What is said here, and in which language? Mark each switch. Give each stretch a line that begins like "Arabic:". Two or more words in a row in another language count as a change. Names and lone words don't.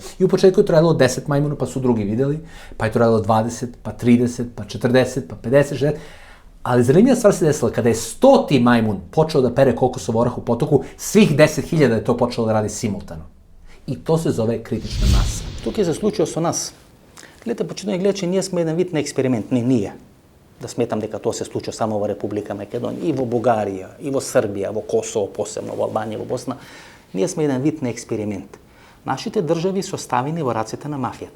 Serbian: I u početku je to radilo 10 majmuna, pa su drugi videli, pa je to radilo 20, pa 30, pa 40, pa 50, 60. Ali zanimljiva stvar se desila, kada je 100. majmun počeo da pere kokosov orah u potoku, svih 10.000 je to počelo da radi simultano. I to se zove kritična masa.
Macedonian: Тук се случува со нас. Гледате, почитувани гледачи, ние сме еден вид на експеримент, не ние. Да сметам дека тоа се случува само во Република Македонија, и во Бугарија, и во Србија, во Косово, посебно во Албанија, во Босна. Ние сме еден вид на експеримент. Нашите држави се оставени во рацете на мафијата.